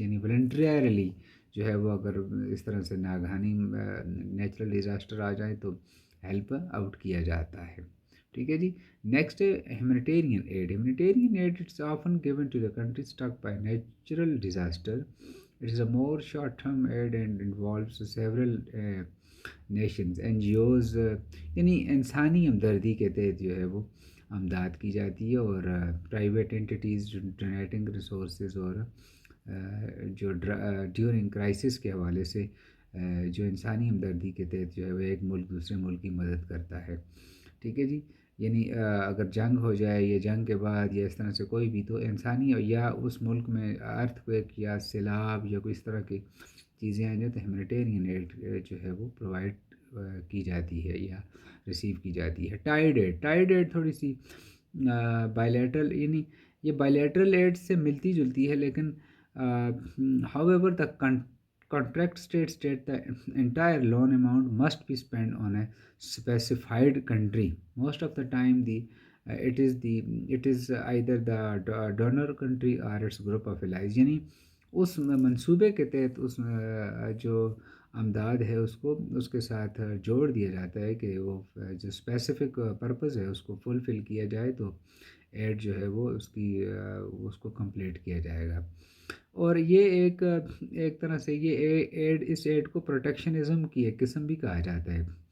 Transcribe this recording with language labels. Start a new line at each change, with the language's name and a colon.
Urdu: یعنی والنٹریلی جو ہے وہ اگر اس طرح سے ناگہانی نیچرل ڈیزاسٹر آ جائے تو ہیلپ آؤٹ کیا جاتا ہے. ٹھیک ہے جی. Next humanitarian add.
English: Humanitarian aid it's often given to the country struck by natural disaster. It is a more short-term aid and involves several nations.
Urdu: NGOs یعنی انسانی ہمدردی کے تحت جو ہے وہ امداد کی جاتی ہے، اور پرائیویٹ انٹیٹیز ڈونیٹنگ ریسورسز، اور جو ڈیورنگ کرائسس کے حوالے سے جو انسانی ہمدردی کے تحت جو ہے وہ ایک ملک دوسرے ملک کی مدد کرتا ہے. ٹھیک ہے جی. یعنی اگر جنگ ہو جائے یا جنگ کے بعد یا اس طرح سے کوئی بھی، تو انسانی یا اس ملک میں ارتھ کویک یا سیلاب یا کوئی اس طرح کی چیزیں آ جائیں تو ہیومینیٹیرین ایڈ جو ہے وہ پرووائڈ کی جاتی ہے یا ریسیو کی جاتی ہے. Tied add. ٹائیڈ ایڈ تھوڑی سی بائیلیٹرل، یعنی یہ بائیلیٹرل ایڈ سے ملتی جلتی ہے، لیکن
English: however the contract states that the entire loan amount must be spent on a specified country. Most of the time it is either the donor country or its group of allies.
Urdu: یعنی اس منصوبے کے تحت اس جو امداد ہے اس کے ساتھ جوڑ دیا جاتا ہے کہ وہ جو اسپیسیفک پرپز ہے اس کو فلفل کیا جائے تو ایڈ جو ہے وہ اس کو کمپلیٹ کیا جائے گا. اور یہ ایک طرح سے یہ اس ایڈ کو پروٹیکشنزم کی ایک قسم بھی کہا جاتا ہے.